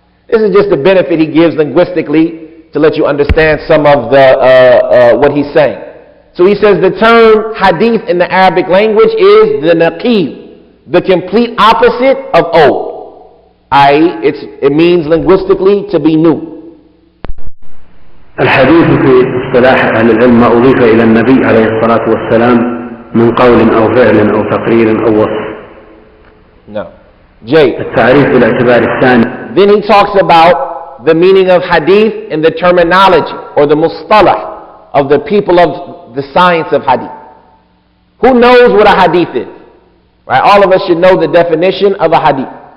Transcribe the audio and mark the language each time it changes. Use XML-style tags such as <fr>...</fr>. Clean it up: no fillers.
<en>This is just the benefit he gives linguistically to let you understand some of what he's saying. So he says the term hadith in the Arabic language is the naqib, the complete opposite of old. i.e., it means linguistically to be new.</en> <ar>الحديث في اصطلاح أهل العلم ما أضيف إلى النبي عليه الصلاة والسلام من قول أو فعل أو تقرير أو وصف.</ar> <en>No. Jay.</en> <ar>التعريف بالاعتبار الثاني.</ar> <en>Then he talks about the meaning of hadith and the terminology or the mustalah of the people of the science of hadith. Who knows what a hadith is? Right? All of us should know the definition of a hadith.</en>